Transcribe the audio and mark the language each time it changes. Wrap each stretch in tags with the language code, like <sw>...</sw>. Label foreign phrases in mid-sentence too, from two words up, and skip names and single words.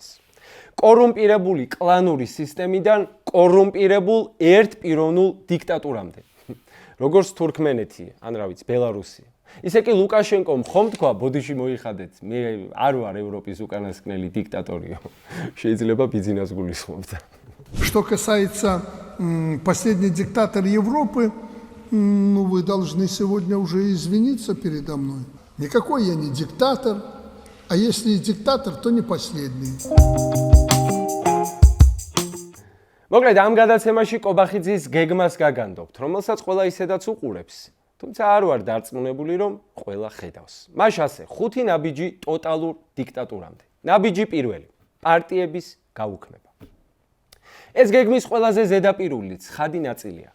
<ka>კორუმპირებული კლანური სისტემიდან კორუმპირებულ ერთპიროვნულ დიქტატურამდე. როგორც თურქმენეთი, ან რა ვიცი, ბელარუსია. ისე კი ლუკაშენკომ ხომ თქვა, ბოდიში მოიხადეთ, მე არ ვარ ევროპის უკანასკნელი დიქტატორიო. შეიძლება ბიზნეს გულისხმობდა.</ka> <ru>Что касается последний диктатор Европы, ну вы должны сегодня уже извиниться передо мной. Никакой я не диктатор, а если и диктатор, то не последний.</ru> <ka>მოკლედ ამ გადაცემაში კობახიძის გეგმას გაგანდობთ, რომელსაც ყველა ისედაც უყურებს. თუმცა არ ვარ დარწმუნებული, რომ ყველა ხედავს. მას ასე 5 ნაბიჯი ტოტალურ დიქტატურამდე. ნაბიჯი პირველი, პარტიების გაუქმება. ეს გეგმის ყველაზე ზედაპირული ცხადი ნაწილია.</ka>